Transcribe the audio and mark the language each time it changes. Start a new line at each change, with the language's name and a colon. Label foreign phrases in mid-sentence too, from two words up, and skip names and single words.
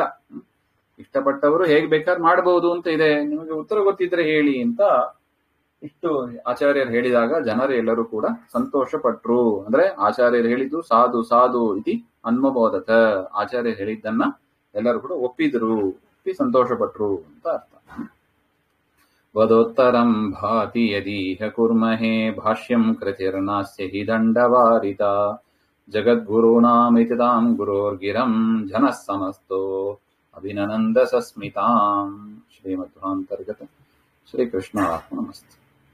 Kannada: ಇಷ್ಟಪಟ್ಟವರು ಹೇಗ್ ಬೇಕಾದ್ರೆ ಮಾಡಬಹುದು ಅಂತ ಇದೆ, ನಿಮಗೆ ಉತ್ತರ ಗೊತ್ತಿದ್ರೆ ಹೇಳಿ ಅಂತ ಇಷ್ಟು ಆಚಾರ್ಯರು ಹೇಳಿದಾಗ ಜನರು ಎಲ್ಲರೂ ಕೂಡ ಸಂತೋಷ ಪಟ್ರು. ಅಂದ್ರೆ ಆಚಾರ್ಯರು ಹೇಳಿದ್ದು
Sanskrit: ಸಾಧು ಸಾಧು ಇತಿ ಅನ್ಮಬೋಧತ.
Kannada: ಆಚಾರ್ಯರು ಹೇಳಿದ್ದನ್ನ ಎಲ್ಲರೂ ಕೂಡ ಒಪ್ಪಿ ಸಂತೋಷ ಪಟ್ರು ಅಂತ ಅರ್ಥ.
Sanskrit: ವದೋತ್ತರಂ ಭಾತಿ ಯದೀಹ ಕುರ್ಮಹೇ ಭಾಷ್ಯಂ ಕೃತಿರ್ನಾಸ್ಯ ಹಿ ದಂಡವಾರಿತಾ ಜಗದ್ಗುರುಣಾಮಿತಿ ತಾಂ ಗುರೋರ್ಗಿರಂ ಜನಃ ಸಮಸ್ತೋ ಅಭಿನನಂದ ಸಸ್ಮಿತಾಂ. ಶ್ರೀಮಧ್ವಾಂತರ್ಗತ ಶ್ರೀಕೃಷ್ಣ ನಮಸ್ತೆ.